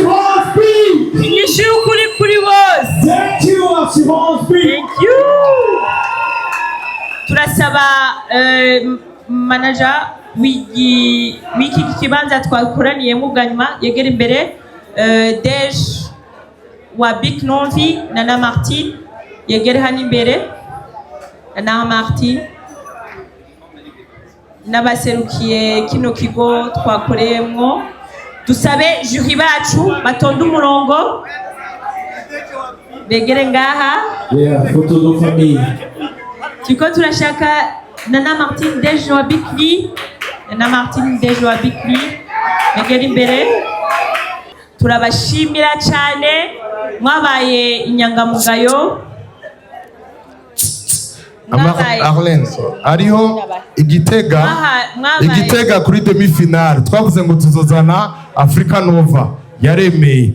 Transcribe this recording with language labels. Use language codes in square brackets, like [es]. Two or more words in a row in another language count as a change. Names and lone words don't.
[en] Thank you. [rn] turasaba manager wiki kibanza twakuraniyemo bwa nyuma yegera imbere Dej wa Big Novi na Martin yegera hano imbere na Martin n'abaserukiye kino kigo twakoreyemo. Dusabe jury bacu batonda umurongo begere ngaha. [fr] Photo de famille. [rn] Tuko turashaka Nana Martin Dej wa Bikli, Nana Martin Dej wa Bikli begere imbere. Turabashimira cyane mwabaye inyangamugayo. Arlene, ariho igitega kuri demi-finale twavuze ngo tuzozana Africa Nova yaremeye.